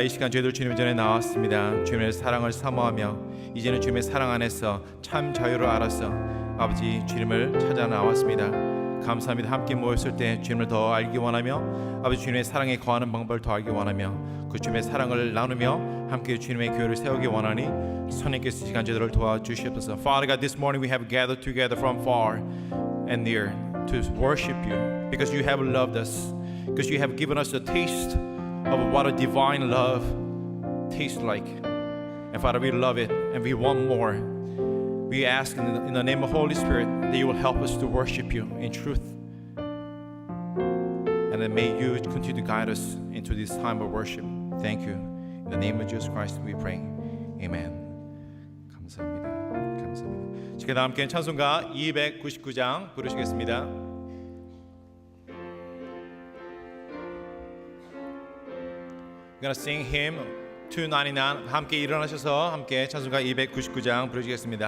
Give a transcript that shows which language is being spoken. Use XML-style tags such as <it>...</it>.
<ko>이 시간 저희들 주님 전에 나왔습니다. 주님의 사랑을 사모하며 이제는 주님의 사랑 안에서 참 자유를 알아서 아버지 주님을 찾아 나왔습니다. 감사합니다. 함께 모였을 때 주님을 더 알기 원하며 아버지 주님의 사랑에 거하는 방법을 더 알기 원하며 그 주님의 사랑을 나누며 함께 주님의 교회를 세우기 원하니 선생님께서 시간 저희들을 도와주시옵소서.</ko> <en>Father God, this morning we have gathered together from far and near to worship you because you have loved us, because you have given us a taste of what a divine love tastes like. And Father, we love it and we want more. We ask in the name of Holy Spirit that you will help us to worship you in truth. And then may you continue to guide us into this time of worship. Thank you. In the name of Jesus Christ we pray.</en> <ko>Amen. 감사합니다. 감사합니다. 지금 함께 찬송가 299장 부르시겠습니다.</ko> <en>We're gonna sing hymn 299.</en> <ko>함께 일어나셔서 함께 찬송가 299장 부르시겠습니다.</ko>